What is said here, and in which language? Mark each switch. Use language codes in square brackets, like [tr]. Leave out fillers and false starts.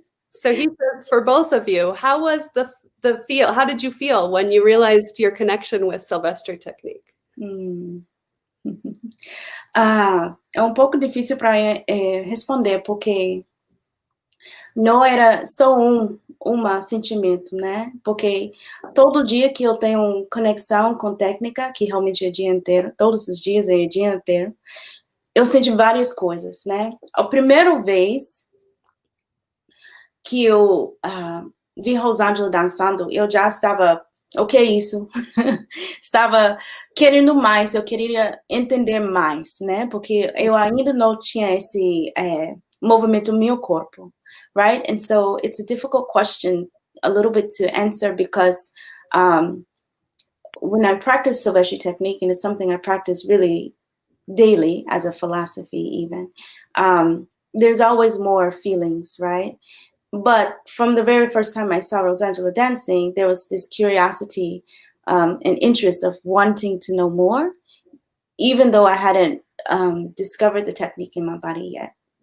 [en] So he says, for both of you, how was the feel? How did you feel when you realized your connection with Silvestre Tecnique? [pt] É um pouco difícil para responder, porque não era só um sentimento, né? Porque todo dia que eu tenho conexão com técnica, que realmente é o dia inteiro, todos os dias é o dia inteiro, eu sinto várias coisas, né? A primeira vez que eu vi Rosangela dançando, eu já estava, o que é isso? Estava querendo mais, eu queria entender mais, né? Porque eu ainda não tinha esse movimento no meu corpo, right? [en] And so it's a difficult question a little bit to answer because when I practice Silvestre Technique, and it's something I practice really daily as a philosophy even, there's always more feelings, right? But from the very first time I saw Rosangela dancing, there was this curiosity and interest of wanting to know more, even though I hadn't discovered the technique in my body yet.